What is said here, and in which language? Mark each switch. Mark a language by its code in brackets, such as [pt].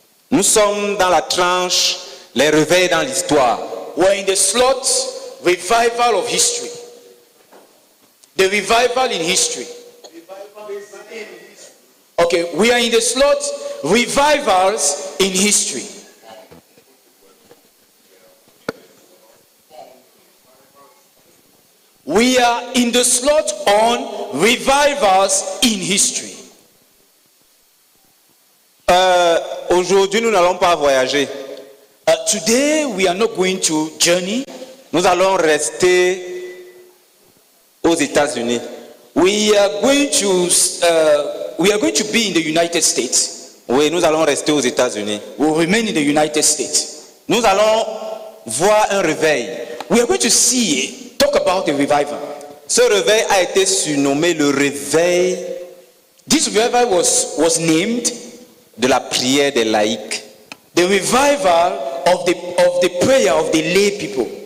[fr] Nous sommes dans la tranche, les réveils dans l'histoire. [en] We're in the slot revival of history. The revival in history. Okay, we are in the slot revivals in history. We are in the slot on revivals in history. [fr] Aujourd'hui, nous n'allons pas voyager. [en] Today we are not going to journey. [fr] Nous allons rester aux États-Unis. [en] We are going to be in the United States. [fr] Oui, nous allons rester aux États-Unis. [en] We'll remain in the United States. [fr] Nous allons voir un réveil. [en] We are going to talk about the revival. [fr] Ce réveil a été surnommé le réveil. [en] This revival was named [fr] de la prière des laïcs. [en] The revival of the prayer of the lay people.